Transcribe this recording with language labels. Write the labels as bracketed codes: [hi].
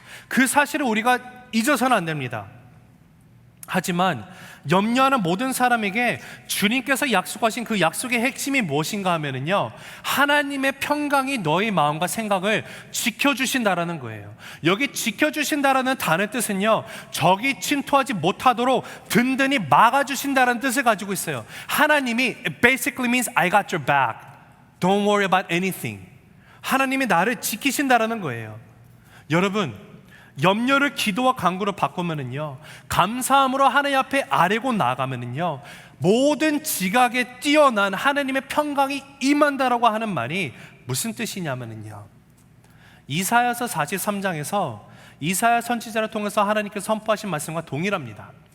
[ko] 그 사실을 우리가 잊어서는 안 됩니다. 하지만 염려하는 모든 사람에게 주님께서 약속하신 그 약속의 핵심이 무엇인가 하면은요, 하나님의 평강이 너의 마음과 생각을 지켜주신다라는 거예요. 여기 지켜주신다라는 단어의 뜻은요, 적이 침투하지 못하도록 든든히 막아주신다라는 뜻을 가지고 있어요. 하나님이 [en] it basically means I got your back. Don't worry about anything. [ko] 하나님이 나를 지키신다라는 거예요. 여러분, 염려를 기도와 간구로 바꾸면은요, 감사함으로 하나님 앞에 아뢰고 나가면은요, 모든 지각에 뛰어난 하나님의 평강이 임한다라고 하는 말이 무슨 뜻이냐면은요, 이사야서 43장에서 이사야 선지자를 통해서 하나님께서 선포하신 말씀과 동일합니다.